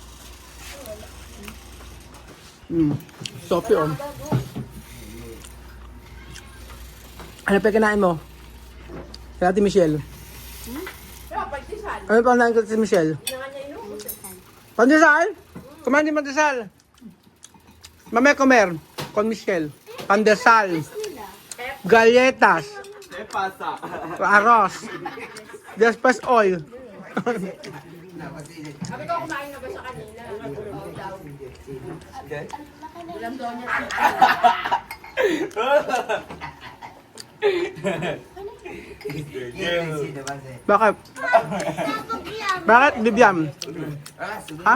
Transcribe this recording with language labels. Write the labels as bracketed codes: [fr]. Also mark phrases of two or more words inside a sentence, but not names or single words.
[tl] Sophie, oh. Ano pa kinain mo? Kaya Ate Michelle. Pero pagtisal. Ano pa kinain ko si Michelle? Hindi nga niya inubos. Pandesal? Kumain din pandesal. Mamaya comer. [es] Con Michelle. Pandesal. Galletas. ¿Qué pasa? Arroz. Después oil. [tl] Sabi ko kumain na ba siya kanina? Oo daw. Ulam daw niya. Bakit? Bakit, Bibian? Ha?